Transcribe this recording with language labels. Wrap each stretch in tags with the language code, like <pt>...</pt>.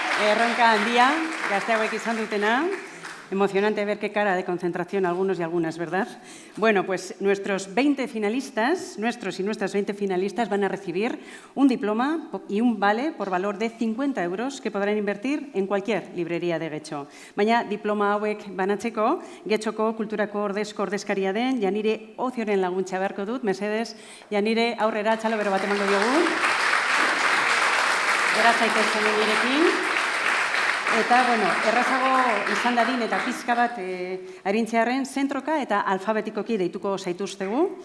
<eu>erronka handia, gazte hauek izan dutena.</eu> <es>Emocionante ver qué cara de concentración algunos y algunas, ¿verdad? Bueno, pues nuestros 20 finalistas, nuestros y nuestras 20 finalistas van a recibir un diploma y un vale por valor de 50 euros que podrán invertir en cualquier librería de Getxo.</es> <eu>Baina diploma hauek banatzeko, Getxoko kulturako ordezkaria den, Janire Ozioren laguntza beharko dut, mesedez, Janire aurrera txalo bero bat emango diogu. Gera zaitezen nirekin. Eta, bueno, errazago izan dadin eta pizka bat arintzearen zentroka eta alfabetikoki deituko zaituztegu.</eu>